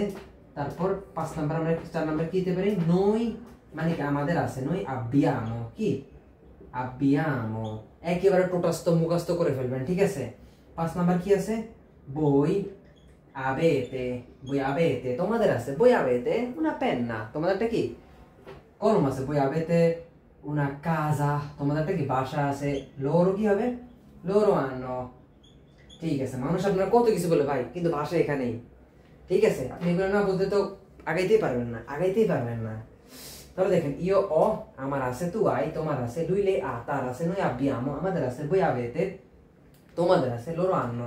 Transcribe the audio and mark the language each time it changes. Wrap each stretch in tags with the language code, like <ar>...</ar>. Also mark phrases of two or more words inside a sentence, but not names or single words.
<bn>তারপর 5 নাম্বার আমরা 4 নাম্বার কি দিতে পারি, নই মানে কি আমাদের আছে,</bn> <it>noi abbiamo</it> <bn>কি আব্বিয়ামো। একেবারে টোটাস্থ মুখস্থ করে ফেলবেন, ঠিক আছে। 5 নাম্বার কি আছে,</bn> <it>voi avete, voi avete</it> <bn>তোমাদের আছে,</bn> <it>voi avete una penna</it> <bn>তোমাদেরটা কি কলম আছে,</bn> <it>voi avete una casa</it> <bn>তোমাদেরটা কি বাসা আছে। লোরো কি হবে,</bn> <it>loro hanno.</it> <bn>ঠিক আছে, মানুষ আপনারা কত কিছু বলে ভাই, কিন্তু ভাষা এখানেই, ঠিক আছে। আপনি এগুলো না বলতে তো আগাইতেই পারবেন না। তাহলে দেখেন</bn> <it>io ho</it> <bn>আমার আছে,</bn> <it>tu hai</it> <bn>তোমার আছে,</bn> <it>lui lei ha</it> <bn>তার আছে,</bn> <it>noi abbiamo</it> <bn>আমাদের আছে,</bn> <it>voi avete</it> <bn>তোমাদের আছে,</bn> <it>loro hanno.</it>